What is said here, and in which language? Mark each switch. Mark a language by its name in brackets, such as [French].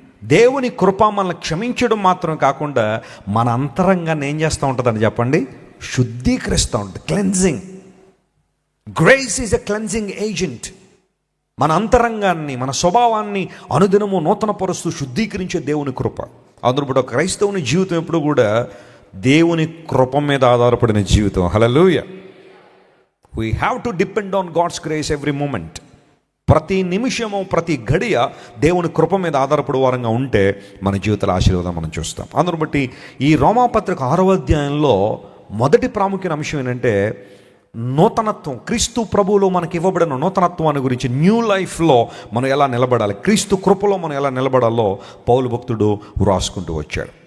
[Telugu] దేవుని కృప మనల్ని క్షమించడం మాత్రం కాకుండా మన అంతరంగాన్ని ఏం చేస్తూ ఉంటుందని చెప్పండి, శుద్ధీకరిస్తూ ఉంటుంది. Cleansing. [English] Grace is a cleansing agent. [Telugu] మన అంతరంగాన్ని, మన స్వభావాన్ని అనుదినము నూతనపరుస్తూ శుద్ధీకరించే దేవుని కృప. అందులో క్రైస్తవుని జీవితం ఎప్పుడు కూడా దేవుని కృప మీద ఆధారపడిన జీవితం. హల్లెలూయా. [English] We have to depend on God's grace every moment. [Telugu] ప్రతి నిమిషము, ప్రతి గడియ దేవుని కృప మీద ఆధారపడే వారంగా ఉంటే మన జీవితాల ఆశీర్వాదం మనం చూస్తాం. అందును బట్టి ఈ రోమాపత్రిక 6వ అధ్యాయంలో మొదటి ప్రాముఖ్యమైన అంశం ఏంటంటే నూతనత్వం. క్రీస్తు ప్రభువులో మనకి ఇవ్వబడిన నూతనత్వాన్ని గురించి, న్యూ లైఫ్లో మనం ఎలా నిలబడాలి, క్రీస్తు కృపలో మనం ఎలా నిలబడాలో పౌలు భక్తుడు వ్రాసుకుంటూ వచ్చాడు.